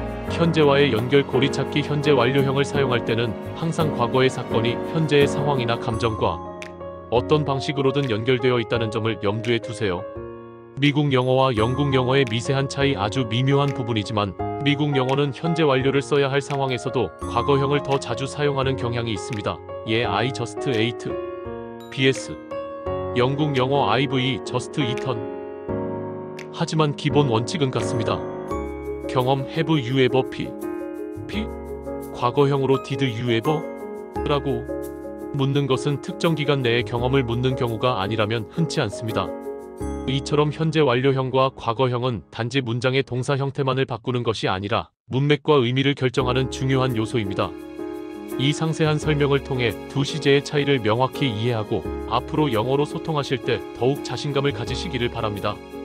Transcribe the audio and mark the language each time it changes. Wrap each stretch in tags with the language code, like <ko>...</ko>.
<ko>현재와의 연결 고리 찾기 현재 완료형을 사용할 때는 항상 과거의 사건이 현재의 상황이나 감정과 어떤 방식으로든 연결되어 있다는 점을 염두에 두세요. 미국 영어와 영국 영어의 미세한 차이 아주 미묘한 부분이지만 미국 영어는 현재 완료를 써야 할 상황에서도 과거형을 더 자주 사용하는 경향이 있습니다. 예</ko> <en>I just ate. BS</en> <ko>영국 영어</ko> <en>I've just eaten.</en> <ko>하지만 기본 원칙은 같습니다. 경험</ko> <en>have you ever P</en> <ko>과거형으로</ko> <en>did you ever?</en> <ko>라고 묻는 것은 특정 기간 내의 경험을 묻는 경우가 아니라면 흔치 않습니다. 이처럼 현재 완료형과 과거형은 단지 문장의 동사 형태만을 바꾸는 것이 아니라 문맥과 의미를 결정하는 중요한 요소입니다. 이 상세한 설명을 통해 두 시제의 차이를 명확히 이해하고 앞으로 영어로 소통하실 때 더욱 자신감을 가지시기를 바랍니다.</ko>